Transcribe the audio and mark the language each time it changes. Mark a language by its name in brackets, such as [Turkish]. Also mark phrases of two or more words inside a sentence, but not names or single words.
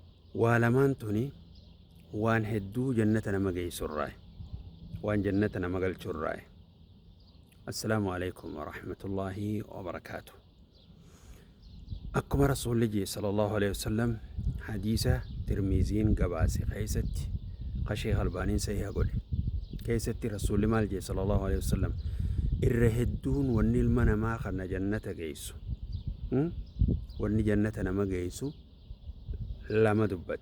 [Oromo] waalamaan tuni waan hedduu jannata nama geessurraa waan jannata nama galchurraa. [Arabic] السلام عليكم ورحمة الله وبركاته. [Oromo] Akkuma rasuulli [Arabic] صلى الله عليه وسلم [Oromo] hadiisa Tirmiziin gabaase keessatti Sheekh Albaaniin sahiha godhe keessatti rasuulli maal jedhe [Arabic] صلى الله عليه وسلم [Oromo] irra hedduun wanni ilma namaa kana jannata geessu wanni jannata nama geessu lama dubbate.